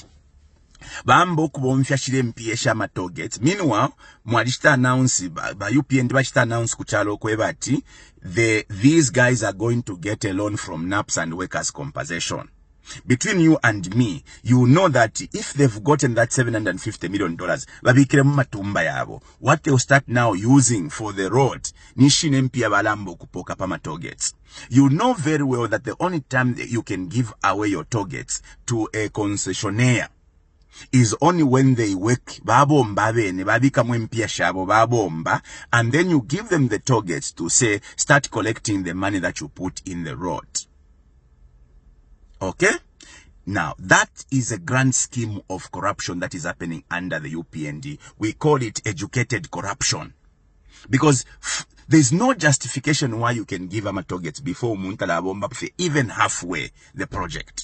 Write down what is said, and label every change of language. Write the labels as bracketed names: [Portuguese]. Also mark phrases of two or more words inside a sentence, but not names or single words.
[Bemba] Bambo kubomfyashire mpiesha ma targets. Meanwhile, mwalishita announce, ba UPN bashita announce kuchalo kwebati, [English] these guys are going to get a loan from NAPS and workers' compensation. Between you and me, you know that if they've gotten that $750 million, [Bemba] babikire matumba yabo, [English] what they'll start now using for the road, [Bemba] nishine mpia balambo kupoka pama targets. [English] You know very well that the only time that you can give away your targets to a concessionaire is only when they work, [Bemba] babomba bene, babikamwe mpia shabo, babomba, [English] and then you give them the targets to say, start collecting the money that you put in the road. Okay? Now, that is a grand scheme of corruption that is happening under the UPND. We call it educated corruption. Because there's no justification why you can give them a target before Muntala Bomba even halfway the project.